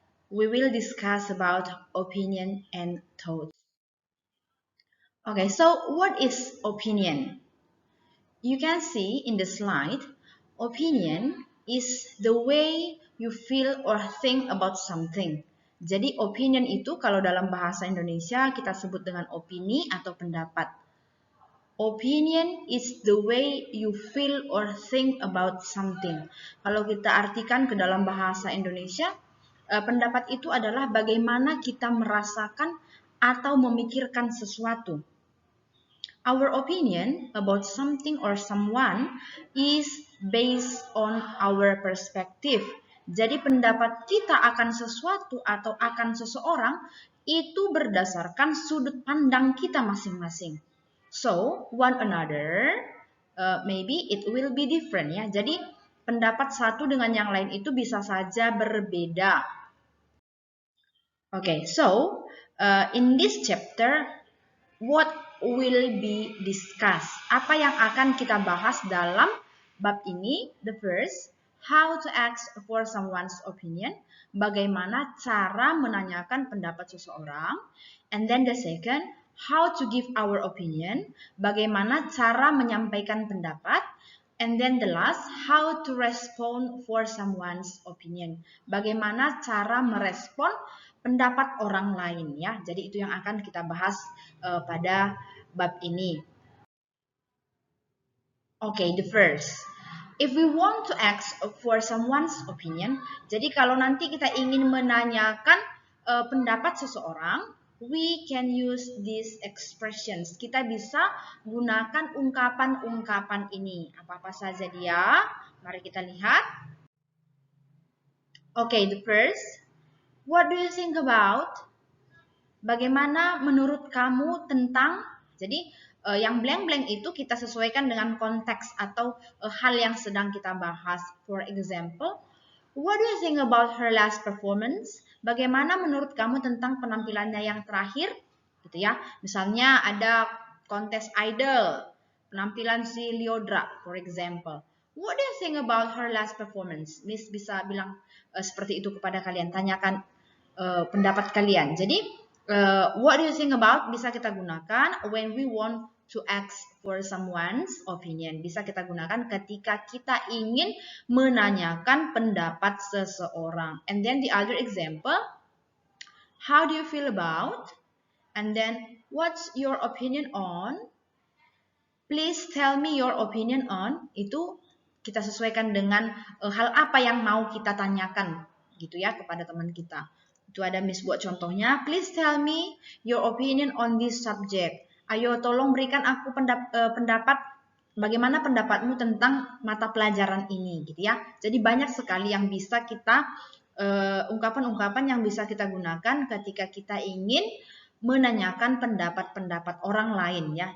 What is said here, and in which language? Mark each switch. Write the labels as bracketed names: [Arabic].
[English] We will discuss about opinion and thoughts. Okay, so what is opinion? You can see in the slide, opinion is the way you feel or think about something. [Indonesian] Jadi opinion itu kalau dalam bahasa Indonesia kita sebut dengan opini atau pendapat. [English] Opinion is the way you feel or think about something. [Indonesian] Kalau kita artikan ke dalam bahasa Indonesia, pendapat itu adalah bagaimana kita merasakan atau memikirkan sesuatu. [English] Our opinion about something or someone is based on our perspective. [Indonesian] Jadi pendapat kita akan sesuatu atau akan seseorang itu berdasarkan sudut pandang kita masing-masing. [English] So, one another, maybe it will be different ya. [Indonesian] Jadi pendapat satu dengan yang lain itu bisa saja berbeda. [English] Okay, so in this chapter, what will be discussed? [Indonesian] Apa yang akan kita bahas dalam bab ini? [English] The first, how to ask for someone's opinion. [Indonesian] Bagaimana cara menanyakan pendapat seseorang. [English] And then the second, how to give our opinion. [Indonesian] Bagaimana cara menyampaikan pendapat. [English] And then the last, how to respond for someone's opinion. [Indonesian] Bagaimana cara merespon pendapat orang lain ya. Jadi itu yang akan kita bahas pada bab ini. [English] Okay, the first. If we want to ask for someone's opinion, [Indonesian] jadi kalau nanti kita ingin menanyakan pendapat seseorang, [English] we can use these expressions. [Indonesian] Kita bisa gunakan ungkapan-ungkapan ini. Apa-apa saja dia? Mari kita lihat. [English] Okay, the first. What do you think about? [Indonesian] Bagaimana menurut kamu tentang? Jadi yang blank-blank itu kita sesuaikan dengan konteks atau hal yang sedang kita bahas. [English] For example, what do you think about her last performance? [Indonesian] Bagaimana menurut kamu tentang penampilannya yang terakhir? Gitu ya. Misalnya ada kontes idol, penampilan si Lyodra, [English] for example. What do you think about her last performance? [Indonesian] Miss bisa bilang seperti itu kepada kalian. Tanyakan pendapat kalian. [English] Jadi, what do you think about [Indonesian] bisa kita gunakan [English] when we want to ask for someone's opinion. [Indonesian] Bisa kita gunakan ketika kita ingin menanyakan pendapat seseorang. [English] And then the other example, how do you feel about? And then, what's your opinion on? Please tell me your opinion on. [Indonesian] Itu kita sesuaikan dengan hal apa yang mau kita tanyakan gitu ya kepada teman kita. Itu ada Miss buat contohnya. [English] Please tell me your opinion on this subject. [Indonesian] Ayo tolong berikan aku pendapat bagaimana pendapatmu tentang mata pelajaran ini gitu ya. Jadi banyak sekali yang bisa kita ungkapan-ungkapan yang bisa kita gunakan ketika kita ingin menanyakan pendapat-pendapat orang lain ya.